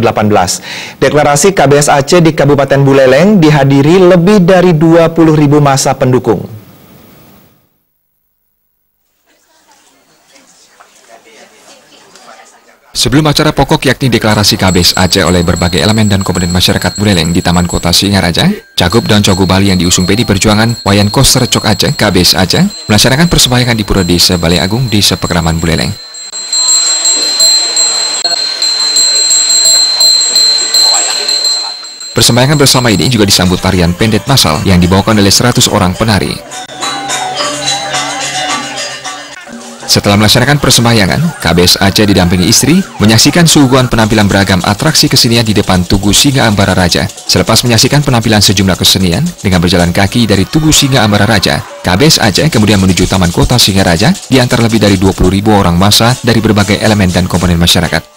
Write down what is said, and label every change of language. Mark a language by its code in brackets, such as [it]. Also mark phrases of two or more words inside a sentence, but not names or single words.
[id] Deklarasi KBS Aceh di Kabupaten Buleleng dihadiri lebih dari 20.000 massa pendukung. Sebelum acara pokok yakni deklarasi KBS Aceh oleh berbagai elemen dan komponen masyarakat Buleleng di Taman Kota Singaraja, Cagup dan Cogu Bali yang diusung PD Perjuangan, Wayan Koster Cok Aceh, KBS Aceh, melaksanakan persembahyangan di Pura Desa Balai Agung, Desa Pekraman Buleleng. Persembahyangan bersama ini juga disambut tarian pendet massal yang dibawakan oleh 100 orang penari. Setelah melaksanakan persembahyangan, KBS Aceh didampingi istri menyaksikan suguhan penampilan beragam atraksi kesenian di depan Tugu Singa Ambara Raja. Selepas menyaksikan penampilan sejumlah kesenian dengan berjalan kaki dari Tugu Singa Ambara Raja, KBS Aceh kemudian menuju Taman Kota Singaraja di antara lebih dari 20.000 orang massa dari berbagai elemen dan komponen masyarakat.